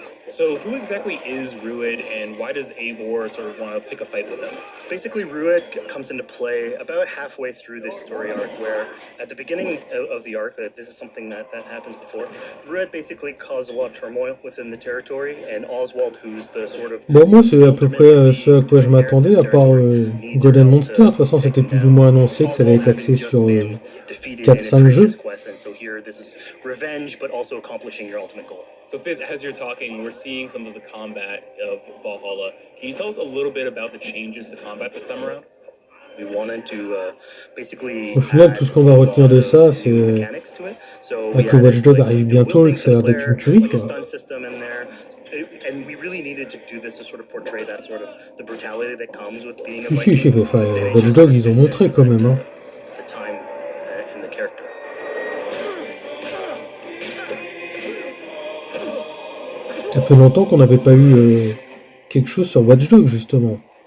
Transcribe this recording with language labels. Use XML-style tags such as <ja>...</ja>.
<en>So who exactly is Rued, and why does Eivor sort of want to pick a fight with him? Basically, Rued comes into play about halfway through this story arc, where at the beginning of the arc, this is something that happens before, Rued basically caused a lot of turmoil within the territory, and Oswald, who's the sort of...</en> <fr>Bon, moi, c'est à peu près ce à quoi je m'attendais, à part God and Monster. De toute façon, c'était plus ou moins annoncé que ça allait être axé sur 4-5 jeux.</fr> <en>And so here, this is revenge, but also accomplishing your ultimate goal. So Fizz, as you're talking, we're seeing some of the combat of Valhalla. Can you tell us a little bit about the changes to combat this time around? We wanted to basically</en> <fr>Au final, tout ce qu'on va retenir de ça, c'est que Watch Dogs arrive bientôt et que ça a l'air d'être une tuerie, quoi.</fr> <en>And we really needed to do this to sort of portray that sort of the brutality that comes with being a</en> <fr>Si, enfin, Watch Dogs, ils ont montré quand même. Hein.</fr> <en>The time and the character.</en> <fr>Ça fait longtemps qu'on n'avait pas eu quelque chose sur Watch Dogs, justement.</fr>